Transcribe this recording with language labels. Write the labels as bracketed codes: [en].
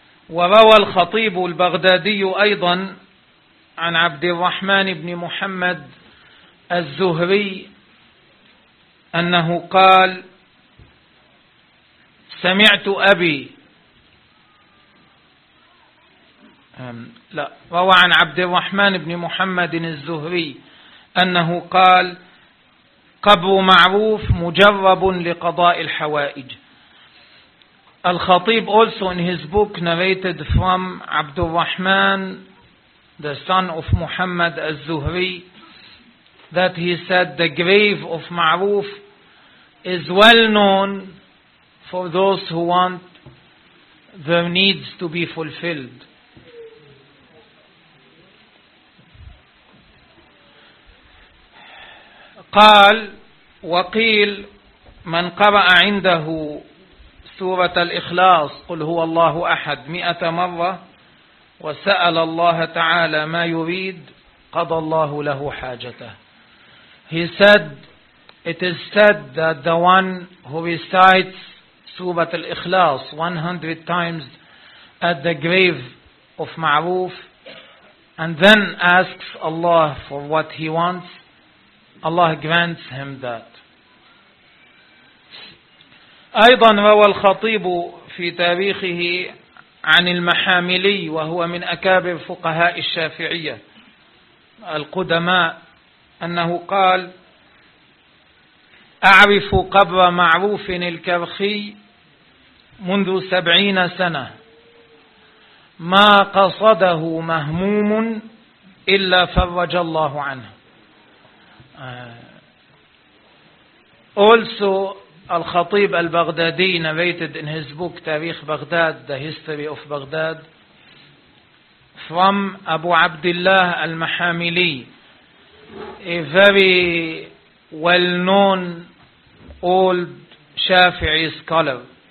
[ar] وروى الخطيب البغدادي أيضا عن عبد الرحمن بن محمد الزهري أنه قال سمعت أبي لا روى عن عبد الرحمن بن محمد الزهري أنه قال قبر معروف مجرب لقضاء الحوائج. [en] Al-Khatib also in his book narrated from Abdul Rahman, the son of Muhammad al-Zuhri, that he said the grave of Ma'ruf is well known for those who want their needs to be fulfilled. [ar] قال وقيل من قرأ عنده سورة الإخلاص قل هو الله أحد 100 مرة وسأل الله تعالى ما يريد قضى الله له حاجته. [en] He said, it is said that the one who recites سورة الإخلاص 100 times at the grave of معروف and then asks Allah for what he wants, Allah grants him that. [ar] أيضا روى الخطيب في تاريخه عن المحاملي وهو من أكابر فقهاء الشافعية القدماء أنه قال: أعرف قبر معروف الكرخي منذ 70 سنة، ما قصده مهموم إلا فرج الله عنه. [en] Also الخطيب البغدادي narrated in his book تاريخ بغداد, The History of Baghdad, from أبو عبد الله المحاملي, a very well-known old Shafi'i scholar.